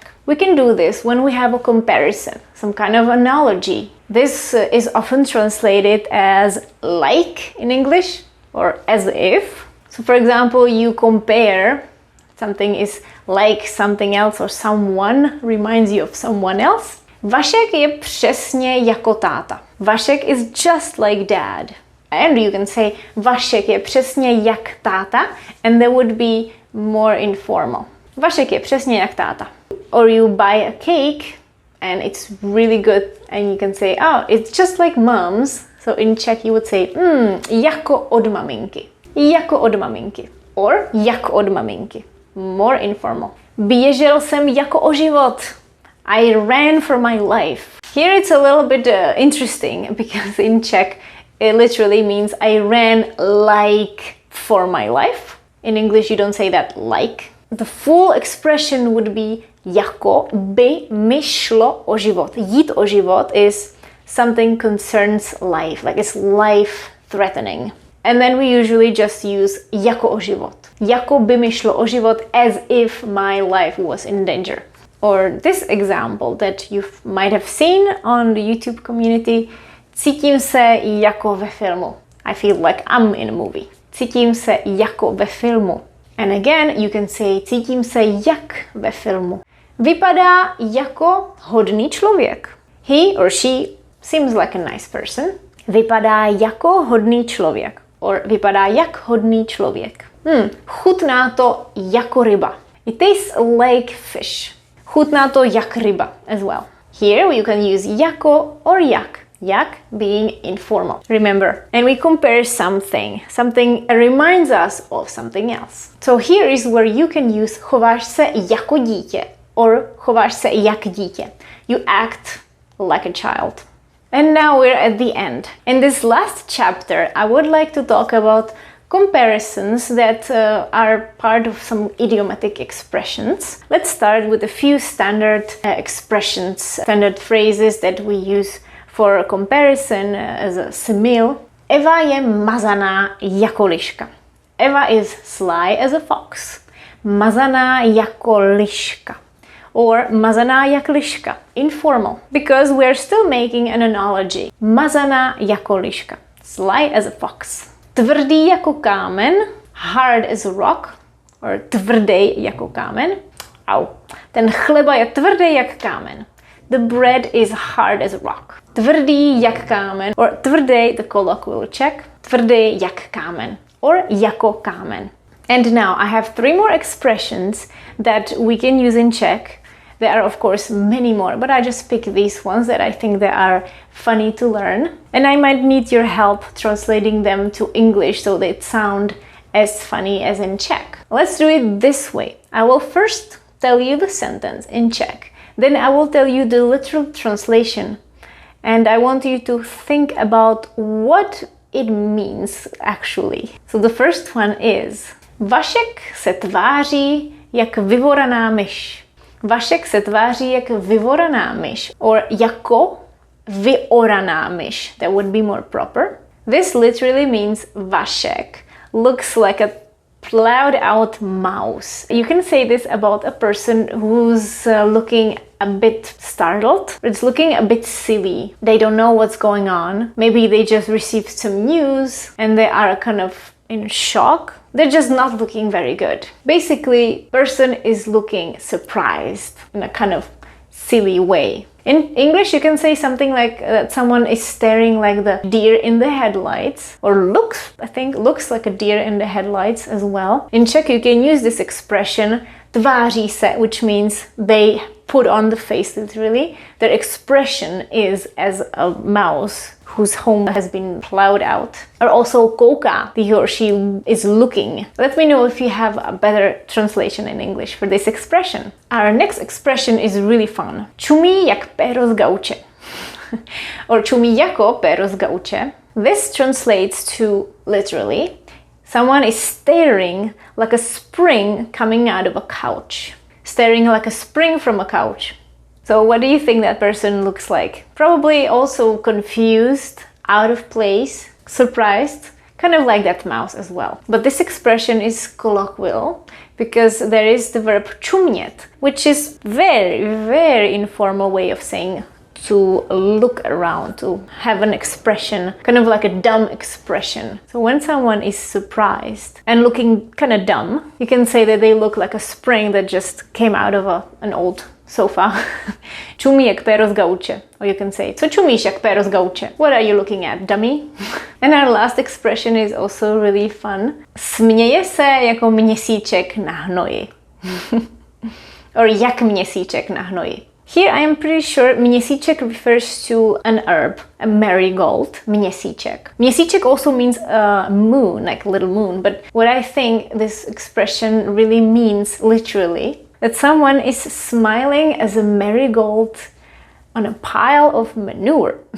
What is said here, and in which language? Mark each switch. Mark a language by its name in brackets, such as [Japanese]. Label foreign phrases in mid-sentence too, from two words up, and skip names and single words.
[English] We can do this when we have a comparison, some kind of analogy. This is often translated as like in English, or as if. So for example, you compare, something is like something else, or someone reminds you of someone else. [Czech] Vašek je přesně jako táta. [English] Vašek is just like dad. And you can say, [Czech] Vašek je přesně jak táta, [English] and that would be more informal. [Czech] Vašek je přesně jak táta. [English] Or you buy a cake, and it's really good, and you can say, oh, it's just like mom's. So in Czech you would say, [Czech] jako od maminky. Jako od maminky. Or jak od maminky. [English] More informal. [Czech] Běžel jsem jako o život. [English] I ran for my life. Here it's a little bit interesting, because in Czech it literally means I ran like for my life. In English you don't say that like. The full expression would be [Czech] jako by mi šlo o život. Jít o život [English] is something concerns life, like it's life threatening. And then we usually just use [Czech] jako o život. Jako by mi šlo o život, [English] as if my life was in danger. Or this example that you might have seen on the YouTube community. [Czech] Cítím se jako ve filmu. [English] I feel like I'm in a movie. [Czech] Cítím se jako ve filmu. [English] And again, you can say [Czech] cítím se jak ve filmu. Vypadá jako hodný člověk. [English] He or she seems like a nice person. [Czech] Vypadá jako hodný člověk. Or vypadá jak hodný člověk. Chutná to jako ryba. [English] It tastes like fish. [Czech] Chutná to jak ryba [English] as well. Here you can use jako or jak. Jak being informal. Remember, and we compare something. Something reminds us of something else. So here is where you can use [Czech] chováš se jako dítě [English] or [Czech] chováš se jak dítě. [English] You act like a child. And now we're at the end. In this last chapter, I would like to talk about comparisons that are part of some idiomatic expressions. Let's start with a few standard expressions, standard phrases that we use for a comparison as a simile. [Czech] Eva je mazaná jako liška. [English] Eva is sly as a fox. [Czech] Mazaná jako liška. Or mazaná jak liška, [English] informal, because we're still making an analogy. [Czech] Mazaná jako liška, [English] sly as a fox. [Czech] Tvrdý jako kámen, [English] hard as a rock, or [Czech] tvrdý jako kámen. [English] Au. [Czech] Ten chleba je tvrdý jak kámen. [English] The bread is hard as a rock. [Czech] Tvrdý jak kámen, or tvrdý, [English] the colloquial Czech, [Czech] tvrdý jak kámen, or jako kámen. [English] And now I have 3 more expressions that we can use in Czech. There are of course many more, but I just pick these ones that I think they are funny to learn. And I might need your help translating them to English so they sound as funny as in Czech. Let's do it this way. I will first tell you the sentence in Czech. Then I will tell you the literal translation. And I want you to think about what it means actually. So the first one is [Czech] Vašek se tváří jak vyvoraná myš. Vašek se tváří jak vyvoraná myš. Or jako vyoraná myš. [English] That would be more proper. This literally means Vašek looks like a plowed out mouse. You can say this about a person who's looking a bit startled. It's looking a bit silly. They don't know what's going on. Maybe they just received some news and they are kind of in shock. They're just not looking very good. Basically, person is looking surprised in a kind of silly way. In English, you can say something like that someone is staring like the deer in the headlights, or looks like a deer in the headlights as well. In Czech, you can use this expression [Czech] tváří se, [English] which means they put on the face literally. Their expression is as a mouse whose home has been plowed out. Or also kouká, he or she is looking. Let me know if you have a better translation in English for this expression. Our next expression is really fun. [Czech] Čumí jak péro z gauče. Or čumí jako péro z gauče. [English] This translates to literally, someone is staring like a spring coming out of a couch. Staring like a spring from a couch. So what do you think that person looks like? Probably also confused, out of place, surprised, kind of like that mouse as well. But this expression is colloquial because there is the verb čumět, which is very, very informal way of saying to look around, to have an expression, kind of like a dumb expression. So when someone is surprised and looking kind of dumb, you can say that they look like a spring that just came out of an old sofa. [Czech] Čumí jak péro z gauče. [English] Or you can say, [Czech] co čumíš jak péro z gauče? [English] What are you looking at, dummy? And our last expression is also really fun. [Czech] Směje se jako měsíček na hnoji. Or jak měsíček na hnoji. [English] Here I am pretty sure měsíček refers to an herb, a marigold, měsíček. Měsíček also means a moon, like little moon, but what I think this expression really means literally, that someone is smiling as a marigold on a pile of manure.